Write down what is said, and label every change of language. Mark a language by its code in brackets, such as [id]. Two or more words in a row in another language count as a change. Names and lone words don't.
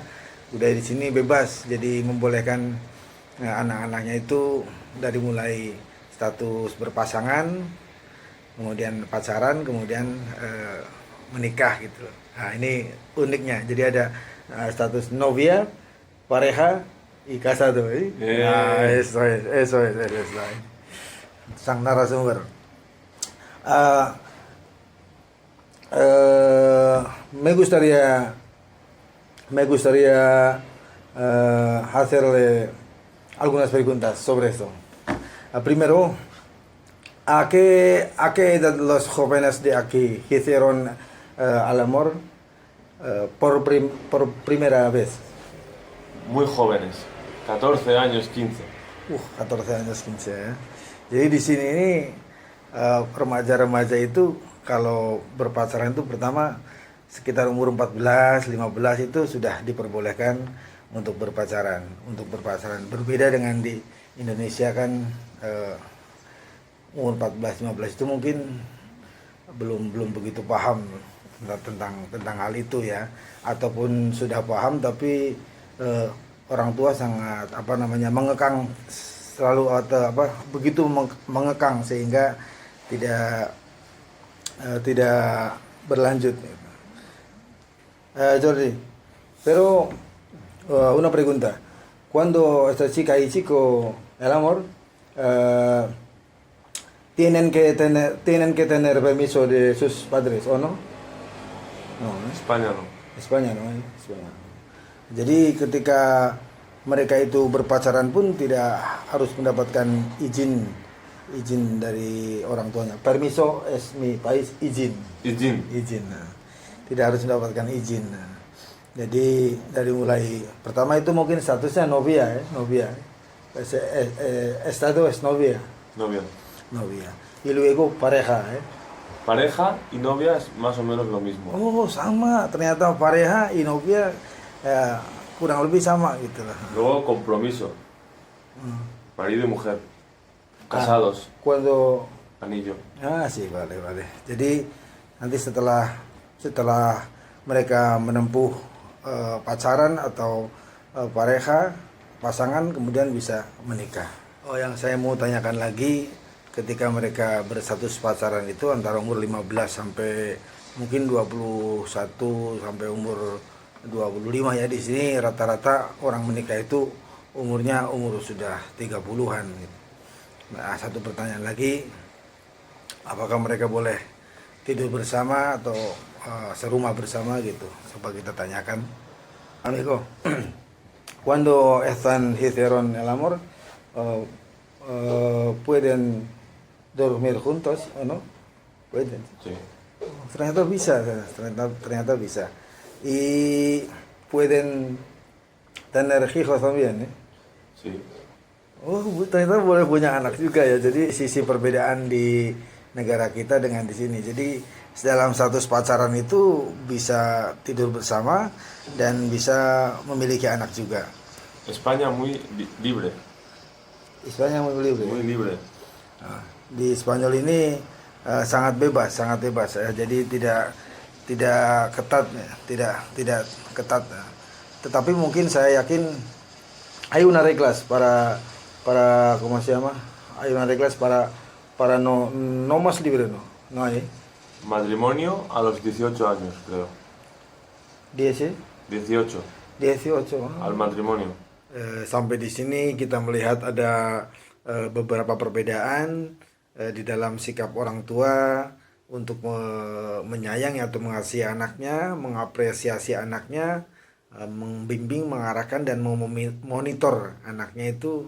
[id] Budaya di sini bebas. Jadi membolehkan anak-anaknya itu dari mulai status berpasangan, kemudian pacaran, kemudian menikah gitu. Nah, ini uniknya. Jadi ada status [es] novia, pareja, y casado. [id] Nah, [es] eso es. [id] Sang narasumber. [es] Me gustaría hacerle algunas preguntas sobre esto. Primero, ¿a qué edad los jóvenes de aquí hicieron al amor por primera vez? Muy jóvenes, 14 años, 15. 14 años, 15 ya. [id] Jadi di sini ini remaja-remaja itu kalau berpacaran itu pertama sekitar umur 14, 15 itu sudah diperbolehkan untuk berpacaran. Berbeda dengan di Indonesia kan umur 14, 15 itu mungkin belum begitu paham tentang hal itu ya, ataupun sudah paham tapi orang tua sangat mengekang selalu, begitu mengekang sehingga tidak berlanjut. [es] Jordi, pero una pregunta. Cuando esta chica y chico el amor, tienen que tener permiso de sus padres, ¿o no? No, España no. España no. [id] Jadi ketika mereka itu berpacaran pun tidak harus mendapatkan izin dari orang tuanya. [es] Permiso es mi país, [id] izin. Nah. Tidak harus mendapatkan izin. Nah. Jadi dari mulai pertama itu mungkin statusnya novia. [es] Estado es novia. Y luego pareja. Pareja y novia es más o menos lo mismo. [id] Oh, sama. Ternyata [es] pareja y novia [id] kurang lebih sama gitu lah. [es] Luego compromiso. Marido y mujer. Casados. Cuando Anillo. sí, vale. [id] Jadi nanti setelah setelah mereka menempuh pacaran atau pareja, pasangan, kemudian bisa menikah. Yang saya mau tanyakan lagi, ketika mereka berstatus pacaran itu antara umur 15 sampai mungkin 21 sampai umur 25 ya, di sini rata-rata orang menikah itu umurnya sudah 30-an gitu. Nah, satu pertanyaan lagi, apakah mereka boleh tidur bersama atau serumah bersama gitu? Coba kita tanyakan. [es] Amigo, cuando están hicieron el amor, pueden dormir juntos o no? Pueden. Sí. [id] Ternyata bisa, ternyata bisa. [es] Y pueden tener hijos también, ¿eh? Sí. [id] Oh, ternyata boleh punya anak juga ya. Jadi sisi perbedaan di negara kita dengan di sini. Jadi dalam status pacaran itu bisa tidur bersama dan bisa memiliki anak juga. [es] España muy libre. [id] Istilahnya memilih. [es] Muy libre. [id] Nah, di Spanyol ini sangat bebas ya. Jadi tidak ketat ya. Tidak ketat. Tetapi mungkin saya yakin [es] hay una reglas para ¿cómo se llama? Hay una reglas para no más libre, no hay. Matrimonio a los 18 años, creo. 10 18. 18. Al matrimonio. [id] Sampai di sini kita melihat ada beberapa perbedaan di dalam sikap orang tua untuk menyayangi atau mengasihi anaknya, mengapresiasi anaknya, membimbing, mengarahkan dan memonitor anaknya itu.